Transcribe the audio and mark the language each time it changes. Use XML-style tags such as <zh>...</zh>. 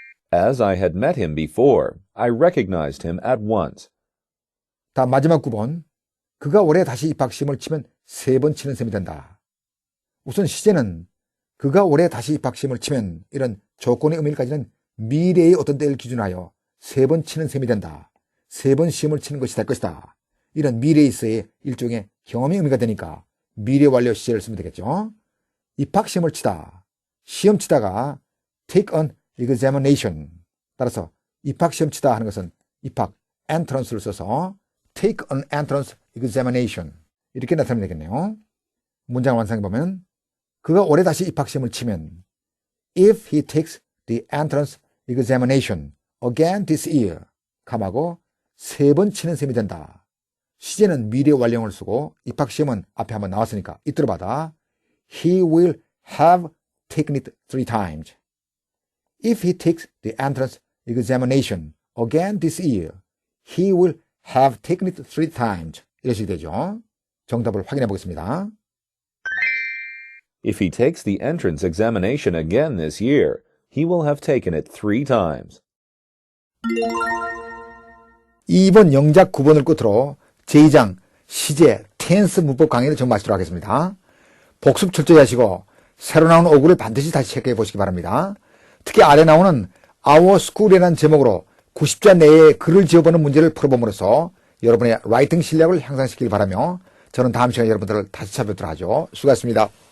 <en>As I had met him before, I recognized him at once.</en> <ko>다음 마지막 9번. 그가 올해 다시 입학시험을 치면 3번 치는 셈이 된다. 우선 시제는 그가 올해 다시 입학시험을 치면 이런 조건의 의미를 가지는 미래의 어떤 때를 기준하여 3번 치는 셈이 된다. 3번 시험을 치는 것이 될 것이다. 이런 미래에 있어의 일종의 경험의 의미가 되니까 미래 완료 시제를 쓰면 되겠죠. 입학시험을 치다. 시험 치다가</ko> <en>take an examination.</en> <ko>따라서 입학시험 치다 하는 것은 입학 entrance를 써서</ko> <en>take an entrance examination.</en> <ko>이렇게 나타내면 되겠네요. 문장 완성해보면 그가 올해 다시 입학시험을 치면</ko> <en>if he takes the entrance examination again this year,</en> <ko>하고 3번 치는 셈이 된다. 시제는 미래 완료형을 쓰고 입학시험은 앞에 한번 나왔으니까 이ጥ로 받아</ko> <en>he will have taken it 3 times. If he takes the entrance examination again this year, he will have taken it 3 times.</en> <ko>이것이 되죠. 정답을 확인해 보겠습니다.</ko> <en>If he takes the entrance examination again this year, he will have taken it 3 times.</en> <ko>2번 영작 9번을 끝으로 제2장 시제 텐스 문법 강의를 정리하시도록 하겠습니다. 복습 철저히 하시고 새로 나온 어구를 반드시 다시 체크해 보시기 바랍니다. 특히 아래 나오는 Our School이라는 제목으로 90자 내에 글을 지어보는 문제를 풀어봄으로써 여러분의 라이팅 실력을 향상시키길 바라며 저는 다음 시간에 여러분들을 다시 찾아뵙도록 하죠. 수고하셨습니다.</ko>